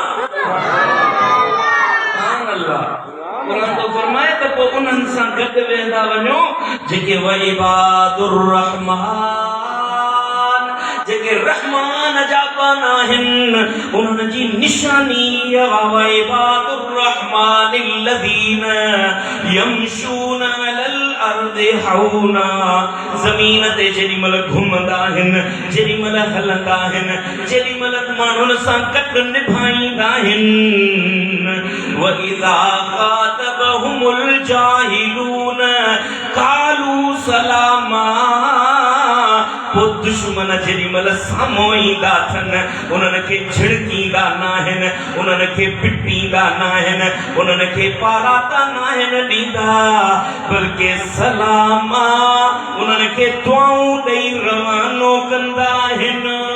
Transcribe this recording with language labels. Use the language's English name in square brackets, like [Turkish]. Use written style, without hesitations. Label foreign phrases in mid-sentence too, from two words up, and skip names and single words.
[Sindhi] क़ुरान तो फरमाए त पोइ उन्हनि सां गॾु वेंदा वञो जेके [Arabic] وعباد الرحمن [Sindhi] जेके रहमान जा पाना आहिनि उन्हनि जी निशानी [Arabic] وعباد الرحمن الذين يمشون على الارض هونا [Sindhi] ज़मीन ते जेॾीमहिल घुमंदा आहिनि जेॾीमहिल हलंदा आहिनि जेॾीमहिल माण्हुनि सां गॾु निभाईंदा आहिनि [Arabic] وإذا خاطبهم الجاهلون قالوا سلاما [Sindhi] पोइ दुश्मन जेॾीमहिल साम्हूं ईंदा अथनि उन्हनि खे झिड़कींदा न आहिनि उन्हनि खे पिटींदा न आहिनि उन्हनि खे पाराता न आहिनि ॾींदा बल्कि सलामा उन्हनि खे दुआऊं ॾेई रवानो कंदा आहिनि